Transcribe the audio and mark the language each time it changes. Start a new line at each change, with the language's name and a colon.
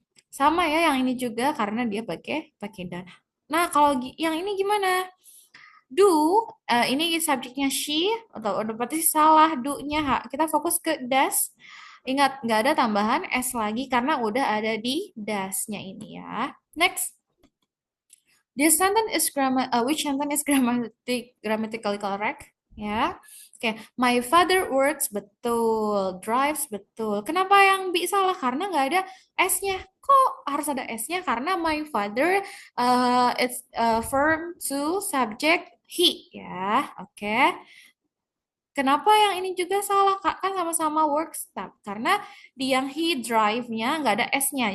Indonesian: Sama ya yang ini juga karena dia pakai dan. Nah, kalau yang ini gimana? Do, ini subjeknya she, atau udah berarti salah do-nya. Kita fokus ke does. Ingat, nggak ada tambahan S lagi karena udah ada di does-nya ini ya. Next.
English: This sentence is which sentence is grammatically correct? Ya.
Indonesian: Oke,
English: my father works
Indonesian: betul, drives betul. Kenapa yang B salah? Karena nggak ada S-nya. Kok harus ada S-nya? Karena
English: my father it's verb to subject he ya. Oke.
Indonesian: Kenapa yang ini juga salah? Kak? Kan sama-sama works, karena di yang he drive-nya nggak ada S-nya.